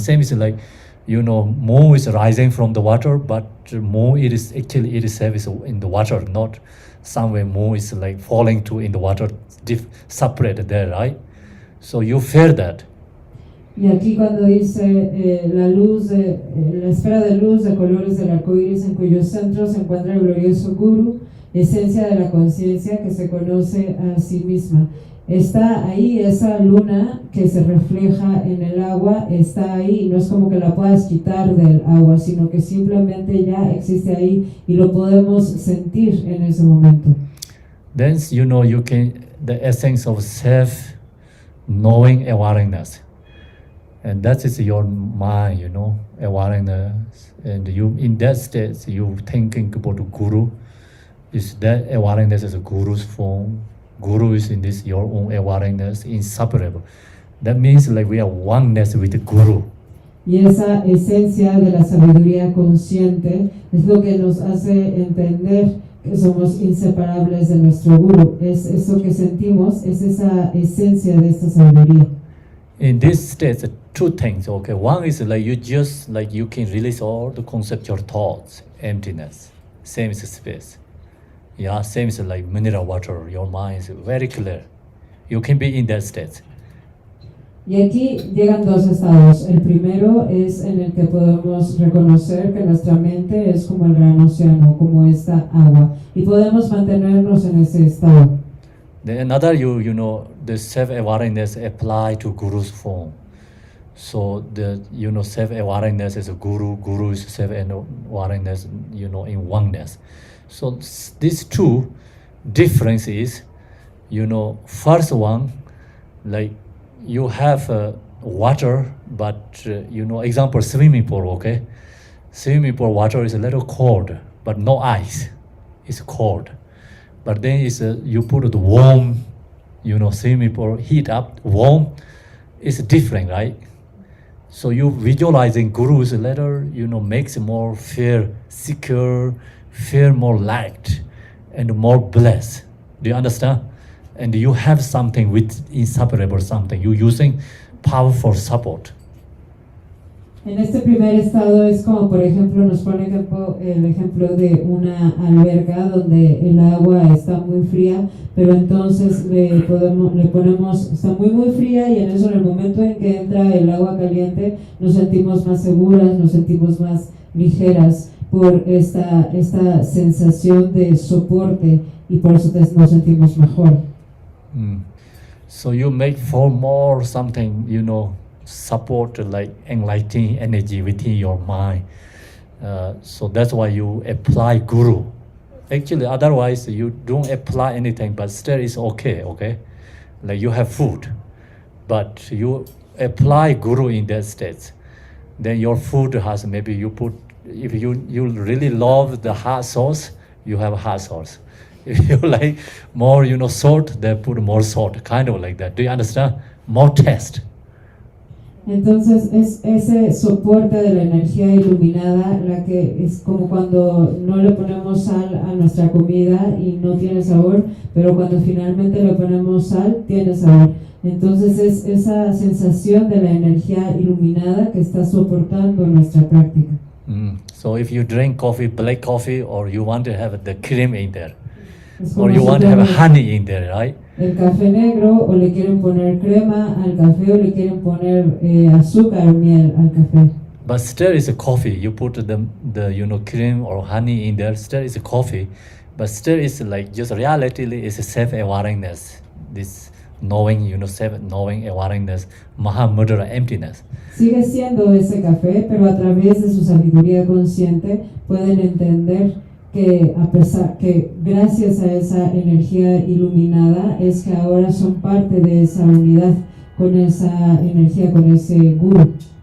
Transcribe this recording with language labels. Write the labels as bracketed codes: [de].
[en] Same is like, moon is rising from the water, but moon it is actually itself is in the water, not somewhere moon is like falling to in the water, separate there, right? So you feel that. [es] Y aquí cuando dice la luz, la esfera de luz de colores del arco iris en cuyo centro se encuentra el glorioso Guru, esencia de la conciencia que se conoce a sí misma. Está ahí esa luna que se refleja en el agua, está ahí, y no es como que la puedas quitar del agua, sino que simplemente ya existe ahí y lo podemos sentir en ese momento. [en] Then, you can, the essence of self, knowing awareness. And that is your mind, awareness. And you, in that state, you thinking about the Guru. Is that awareness is a Guru's form. Guru is in this your own awareness, inseparable. That means like we are oneness with the Guru. [es] Y esa esencia de la sabiduría consciente es lo que nos hace entender que somos inseparables de nuestro Guru. Es eso que sentimos, es esa esencia de esta sabiduría. [en] In this state, two things, okay? One is like you can release all the conceptual thoughts, emptiness, same is space. Yeah, same is like mineral water, your mind is very clear. You can be in that state. [es] Y aquí llegan dos estados. El primero es en el que podemos reconocer que nuestra mente es como el gran océano, como esta agua, y podemos mantenernos en ese estado. [en] Then another, the self-awareness apply to Guru's form. So the, self-awareness is a Guru is self-awareness, in oneness. So these two differences, first one, like you have water, but, example, swimming pool, okay? Swimming pool water is a little cold, but no ice, it's cold. But then you put the warm, swimming pool, heat up, warm, it's different, right? So you visualizing Guru's letter, makes more feel secure, feel more light, and more blessed. Do you understand? And you have something with inseparable something. You're using powerful support. [es] En este primer estado es como, por ejemplo, nos pone Khenpo el ejemplo de una alberca donde el agua está muy fría, pero entonces le ponemos, está muy fría, y en eso, en el momento en que entra el agua caliente, nos sentimos más seguras, nos sentimos más ligeras por esta sensación de soporte, y por eso nos sentimos mejor. [en] So you make for more something, support like enlightening energy within your mind. So that's why you apply Guru. Actually, otherwise you don't apply anything, but still it's okay? Like you have food, but you apply Guru in that state. Then your food has maybe you put, if you really love the hot sauce, you have hot sauce. If you like more, salt, they put more salt, kind of like that. Do you understand? More taste. [es] Entonces es ese soporte de la energía iluminada, la que es como cuando no le ponemos sal a nuestra comida y no tiene sabor, pero cuando finalmente le ponemos sal, tiene sabor. Entonces es esa sensación de la energía iluminada que está soportando nuestra práctica. [en] So if you drink coffee, black coffee, or you want to have the cream in there, [es] Es [en] or [es] como [en] you [es] si [en] want to have [es] tomas [en] honey in there, right? [es] el café negro, o le quieren poner crema al café, o le quieren poner azúcar o miel al café. [en] But still it's a coffee. You put the cream or honey in there, still it's a coffee. But still it's like just reality is a self-awareness. this knowing, self-knowing awareness, Mahamudra emptiness. [es] Sigue siendo ese café, pero a través de su sabiduría consciente pueden entender que gracias a esa energía iluminada es que ahora son parte de esa unidad con esa energía, con ese guru.